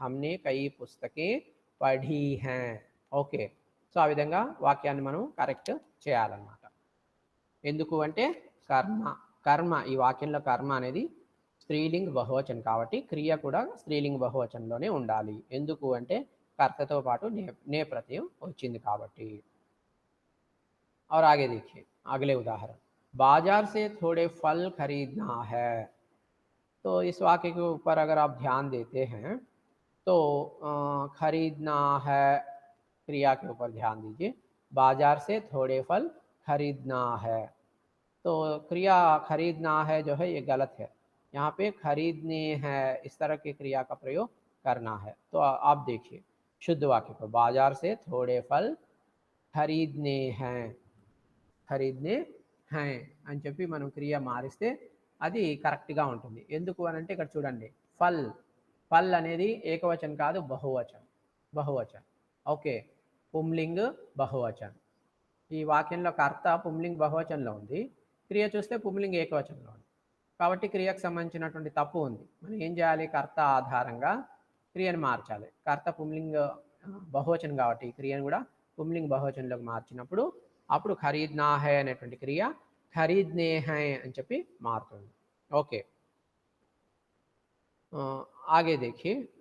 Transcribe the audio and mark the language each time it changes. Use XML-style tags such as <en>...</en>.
<hi>హమ్నే కై పుస్తకే పఢి high.</hi> <te>Okay, so ఆ విధంగా వాక్యాన్ని మనం కరెక్ట్ చేయాలన్నమాట. ఎందుకు అంటే కర్మ ఈ వాక్యంలో కర్మ అనేది స్త్రీలింగ్ బహువచనం కాబట్టి క్రియ కూడా స్త్రీలింగ్ బహువచనంలోనే ఉండాలి. ఎందుకు అంటే కర్తతో పాటు నే प्रत्यय వచ్చింది కాబట్టి.</te> <hi>और आगे देखिए अगले उदाहरण, बाजार से थोड़े फल खरीदना है. तो इस वाक्य के ऊपर अगर आप ध्यान देते हैं तो खरीदना है क्रिया के ऊपर ध्यान दीजिए. बाजार से थोड़े फल खरीदना है, तो क्रिया खरीदना है जो है ये गलत है. यहाँ पे खरीदने हैं इस तरह की क्रिया का प्रयोग करना है. तो आप देखिए शुद्ध वाक्य को, बाजार से थोड़े फल खरीदने हैं,</hi> <te>ఖరీద్నే హై అని చెప్పి మనం క్రియ మారిస్తే అది కరెక్ట్గా ఉంటుంది. ఎందుకు అని అంటే ఇక్కడ చూడండి, ఫల్ అనేది ఏకవచనం కాదు, బహువచనం. ఓకే, పుంలింగ్ బహువచనం. ఈ వాక్యంలో కర్త పుంలింగ్ బహువచనంలో ఉంది, క్రియ చూస్తే పుంలింగ్ ఏకవచనంలో ఉంది. కాబట్టి క్రియకు సంబంధించినటువంటి తప్పు ఉంది. మనం ఏం చేయాలి, కర్త ఆధారంగా క్రియను మార్చాలి. కర్త పుంలింగ్ బహువచనం కాబట్టి క్రియను కూడా పుంలింగ్ బహువచనంలోకి మార్చినప్పుడు అప్పుడు ఖరీద్నా హై అనేటువంటి క్రియ ఖరీద్నే హై అని చెప్పి మారుతుంది.</te> <hi>ఓకే, आगे देखिए.</hi>